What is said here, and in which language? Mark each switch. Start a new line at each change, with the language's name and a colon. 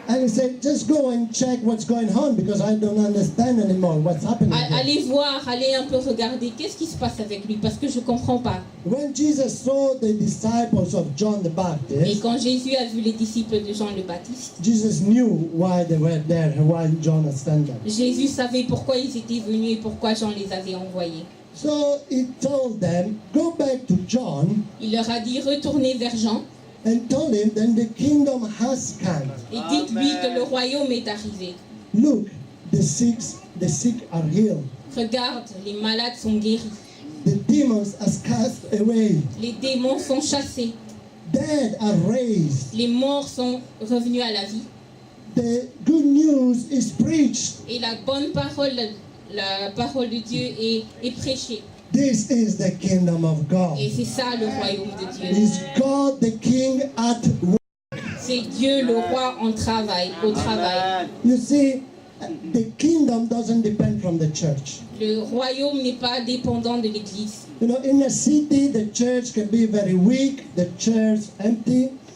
English: And he said, just go and check what's going on because I don't understand anymore what's happening here.
French: Allez voir, allez un peu regarder qu'est-ce qui se passe avec lui parce que je ne comprends pas.
English: When Jesus saw the disciples of John the
French: Et
English: Baptist,
French: quand Jésus a vu les disciples de Jean le Baptiste,
English: Jesus knew why they were there and why John had sent them.
French: Jésus savait pourquoi ils étaient venus et pourquoi Jean les avait envoyés.
English: So he told them, go back to John
French: Il leur a dit retournez vers Jean
English: and told him, then the kingdom has come.
French: et dites-lui que le royaume est arrivé.
English: Look, the sick are healed.
French: Regarde, les malades sont guéris,
English: The demons are cast away.
French: les démons sont chassés,
English: Dead are raised.
French: les morts sont revenus à la vie.
English: The good news is preached.
French: Et la bonne parole, la parole de Dieu est prêchée.
English: This is the kingdom of God.
French: Et c'est ça le royaume de Dieu.
English: Is God the King at work?
French: C'est Dieu le roi en travail, au travail.
English: You see, the kingdom doesn't depend from the church.
French: Le royaume n'est pas dépendant de l'Église.
English: You know, in a city, the church can be very weak, the church empty.